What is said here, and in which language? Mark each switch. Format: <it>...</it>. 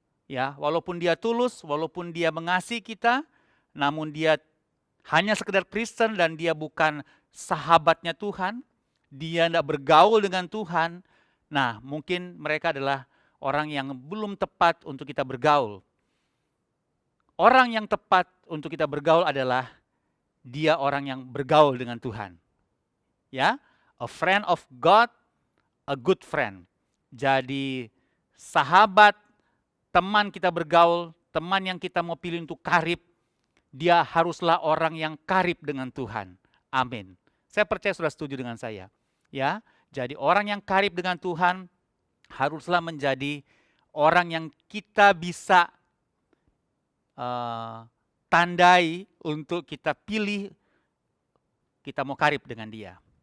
<id>Ya, walaupun dia tulus, walaupun dia mengasihi kita, namun dia hanya sekedar Kristen dan dia bukan sahabatnya Tuhan, dia tidak bergaul dengan Tuhan, nah mungkin mereka adalah orang yang belum tepat untuk kita bergaul. Orang yang tepat untuk kita bergaul adalah dia orang yang bergaul dengan Tuhan.</id> <en>Ya, a friend of God, a good friend.</en> <id>Jadi sahabat, teman kita bergaul, teman yang kita mau pilih untuk karib, dia haruslah orang yang karib dengan Tuhan. Amin. Saya percaya sudah setuju dengan saya. Ya, jadi orang yang karib dengan Tuhan haruslah menjadi orang yang kita bisa tandai untuk kita pilih, kita mau karib dengan dia.</id>